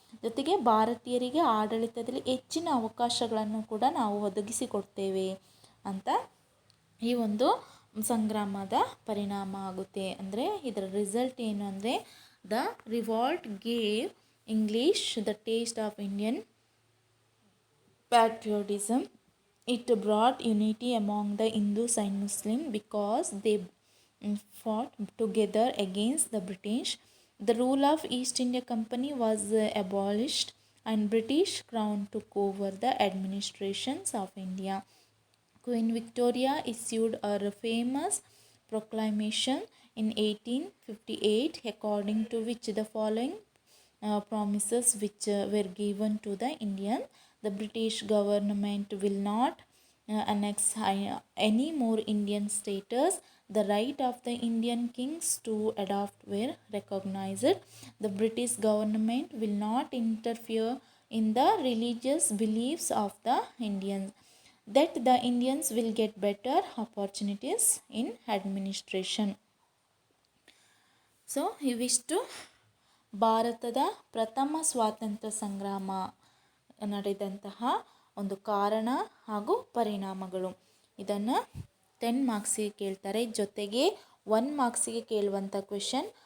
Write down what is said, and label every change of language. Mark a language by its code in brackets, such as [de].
[kn] ಜೊತೆಗೆ ಭಾರತೀಯರಿಗೆ ಆಡಳಿತದಲ್ಲಿ ಹೆಚ್ಚಿನ ಅವಕಾಶಗಳನ್ನು ಕೂಡ ನಾವು ಒದಗಿಸಿಕೊಡ್ತೇವೆ ಅಂತ ಈ ಒಂದು ಸಂಗ್ರಾಮದ ಪರಿಣಾಮ ಆಗುತ್ತೆ. ಅಂದರೆ ಇದರ ರಿಸಲ್ಟ್ ಏನು ಅಂದರೆ [en] The revolt gave English the taste of Indian patriotism. It brought unity among the Hindus and Muslims because they fought together against the British. The rule of East India Company was abolished and British Crown took over the administrations of India. Queen Victoria issued her famous proclamation in 1858 according to which the following promises which were given to the Indians. The British government will not annex any more Indian status. The right of the Indian kings to adopt were recognized. The British government will not interfere in the religious beliefs of the Indians. That the Indians will get better opportunities in administration. [kn] So, ಇವಿಷ್ಟು ಭಾರತದ ಪ್ರಥಮ ಸ್ವಾತಂತ್ರ್ಯ ಸಂಗ್ರಾಮ ನಡೆದಂತಹ ಒಂದು ಕಾರಣ ಹಾಗೂ ಪರಿಣಾಮಗಳು. ಇದನ್ನು 10 ಮಾರ್ಕ್ಸಿಗೆ ಕೇಳ್ತಾರೆ. ಜೊತೆಗೆ 1 ಮಾರ್ಕ್ಸಿಗೆ ಕೇಳುವಂಥ ಕ್ವೆಶನ್,